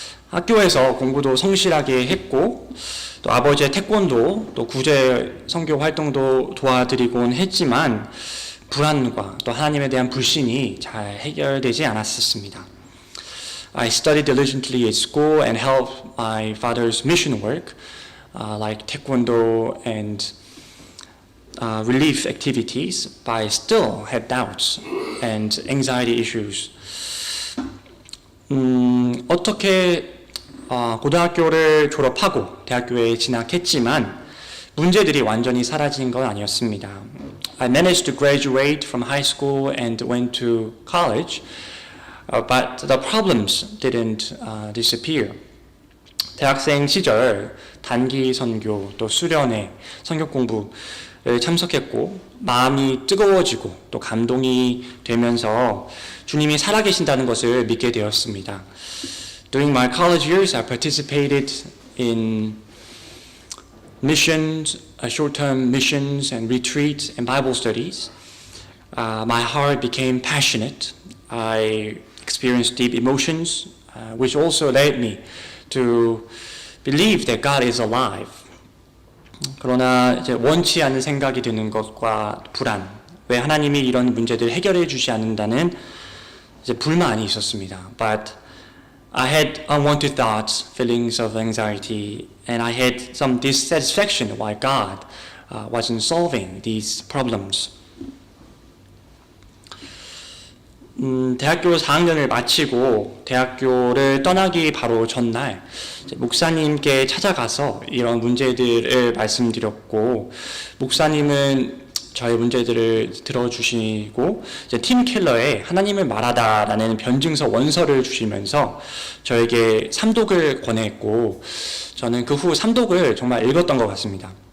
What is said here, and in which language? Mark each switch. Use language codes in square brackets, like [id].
[ko] 학교에서 공부도 성실하게 했고 또 아버지의 태권도 또 구제 선교 활동도 도와드리곤 했지만 불안과 또 하나님에 대한 불신이 잘 해결되지 않았습니다. [en] I studied diligently at school and helped my father's mission work, like taekwondo and relief activities, but I still had doubts and anxiety issues. [ko] 어떻게 고등학교를 졸업하고 대학교에 진학했지만 문제들이 완전히 사라진 건 아니었습니다. [en] I managed to graduate from high school and went to college, but the problems didn't disappear. [ko] 대학생 시절 단기 선교 또 수련회 선교 공부를 참석했고 마음이 뜨거워지고 또 감동이 되면서 주님이 살아계신다는 것을 믿게 되었습니다. [en] During my college years, I participated in missions, short-term missions and retreats and Bible studies. My heart became passionate. I experienced deep emotions, which also led me to believe that God is alive. [ko] 그러나 이제 원치 않는 생각이 드는 것과 불안, 왜 하나님이 이런 문제들을 해결해 주지 않는다는 이제 불만이 있었습니다. [en] But I had unwanted thoughts, feelings of anxiety, and I had some dissatisfaction why God wasn't solving these problems. [ko] 대학교 4학년을 마치고 대학교를 떠나기 바로 전날 목사님께 찾아가서 이런 문제들을 말씀드렸고 목사님은 저의 문제들을 들어주시고 이제 팀 켈러에 하나님을 말하다라는 변증서 원서를 주시면서 저에게 삼독을 권했고 저는 그 후 삼독을 정말 읽었던 것 같습니다.